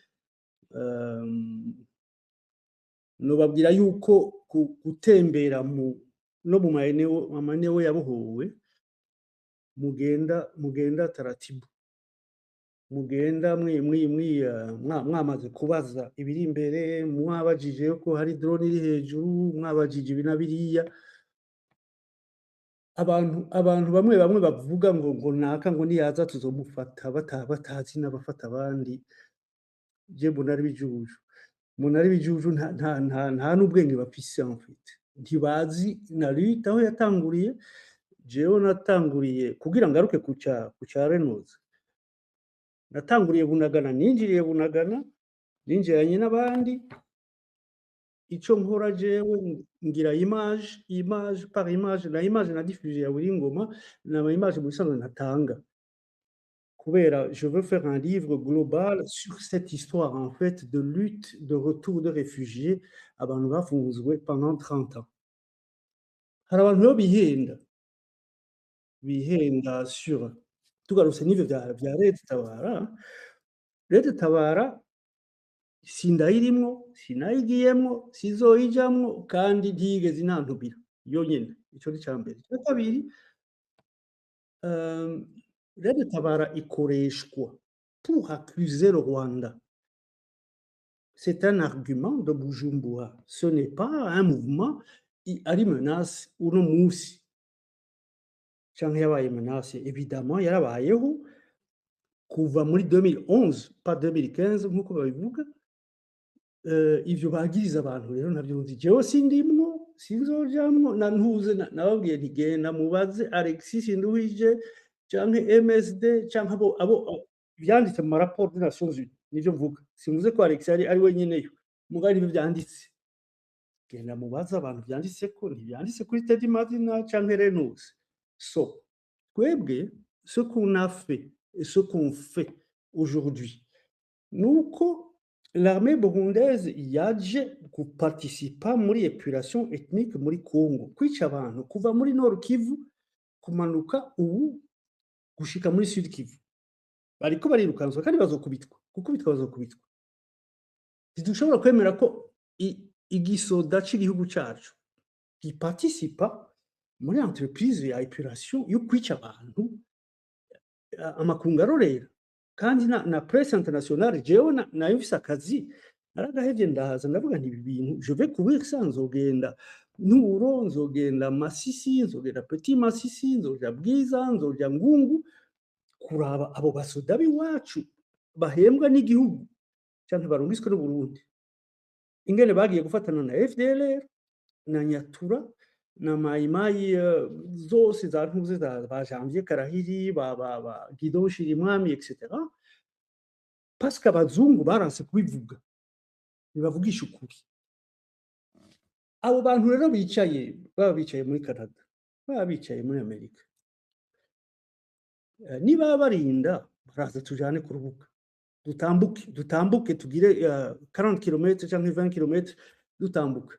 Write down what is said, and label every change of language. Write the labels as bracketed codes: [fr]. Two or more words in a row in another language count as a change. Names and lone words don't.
[rn] nobabwira yuko gutembera no mu maeneo yabohowe mugenda taratibu mugenda mwamaze kubaza ibiri imbere mwabajije ko hari drone iri hejuru mwabajije ibinabiriya abantu bamwe bavuga ngo naka ngo niyaza tuzomufata batazi n'abafata abandi je mbona ari bijuju nta n'ubwenge bafise [fr] en fait [rn] ntibazi na lutte aho yatanguriye jewe natanguriye kugira ngaruke ku ca Renault natanguriye Bunagana ninjiranye n'abandi ico nkora jewe ngira [fr] image par image, [rn] na image na diffuse ya buri ngoma n'ama image mu bisanzwe ntatanga. [fr] Kubera je veux faire un livre global sur cette histoire en fait de lutte, de retour de réfugiés, [rn] abantu bafunzwe [fr] pendant 30 ans. [rn] Hari abantu rero bihenda sur tugarutse n'ivyo vya Leta Tabara, Leta Tabara sindayirimwo, sinayigiyemwo, sizoyijamwo kandi ntiyigeze inantumira yonyene, ico ni icambere. Ica kabiri, Leta Tabara ikoreshwa [fr] pour accuser le Rwanda. C'est un argument de Bujumbura. Ce n'est pas un mouvement ari menace [rn] uno musi canke yabaye [fr] menace. [rn] Évidemment yarabayeho kuva muri 2011 pas 2015 nk'uko babivuga. Ivyo bagiriza abantu rero ntavyo nzi. Jewe sindimwo, sinzojamwo, na ntuze nababwiye nti genda mubaze Alexis Nduhije canke MSD canke abo vyanditse mu maraporo [fr] des Nations Unies. [rn] Nivyo mvuga. Simvuze ko Alexis ari wenyeneyo. Mugabo nivyo vyanditse. Genda mubaze abantu vyanditseko, ntivyanditse kuri Teddy Mazina canke Renus. So, twebwe, [fr] ce qu'on a fait et ce qu'on fait aujourd'hui, [rn] nuko [fr] l'armée burundaise [rn] yaje guparticipa muri [fr] épuration ethnique [rn] muri Congo, kwica abantu kuva muri Nord Kivu kumanuka ubu gushika muri Sud Kivu. Bariko barirukanswa kandi bazokubitwa, gukubitwa bazokubitwa. Ntidushobora kwemera ko igisoda c'igihugu cacu giparticipa muri entreprise ya épuration yo kwica abantu amakungu arorera. Kandi na [fr] presse internationale [rn] jewe nayo mfise akazi naragahevye ndahaza ndavuga nti ibi bintu [fr] je vais courir ça, [rn] nzogenda Nuro, nzogenda Masisi, nzogenda Petit Masisi, nzoja Bwiza, nzoja Ngungu kuraba abo basoda b'iwacu bahembwa n'igihugu canke barungitswe n'Uburundi ingene bagiye gufatana na FDLR na Nyatura na Mayimayi zose za ntuze ba Janvier Karahiri ba Guidon Shirimwami etc. [fr] Parce que [rn] abazungu baranse kubivuga bibavugisha ukuri. Abo bantu rero bicaye baba bicaye muri Canada, baba bicaye muri Amerika, niba barinda baraza tujane ku rubuga dutambuke tugire 40 km canke 20 km dutambuka.